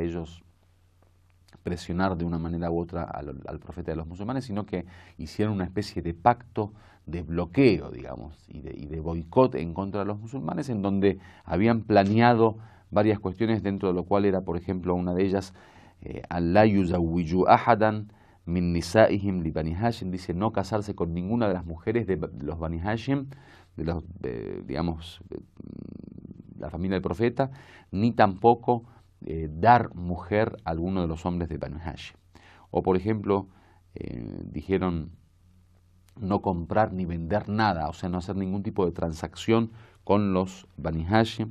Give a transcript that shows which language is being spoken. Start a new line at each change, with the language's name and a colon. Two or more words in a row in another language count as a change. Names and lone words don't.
Spanish: ellos presionar de una manera u otra al profeta de los musulmanes, sino que hicieron una especie de pacto de bloqueo, digamos, y de boicot en contra de los musulmanes, en donde habían planeado varias cuestiones, dentro de lo cual era, por ejemplo, una de ellas,
Arabic: الله يزوج أحدا من نسائهم لبني هاشم,
Spanish: dice no casarse con ninguna de las mujeres de los Bani Hashim, de los, digamos, la familia del profeta, ni tampoco dar mujer a alguno de los hombres de Bani Hashim. O por ejemplo, dijeron no comprar ni vender nada, o sea, no hacer ningún tipo de transacción con los Bani Hashim.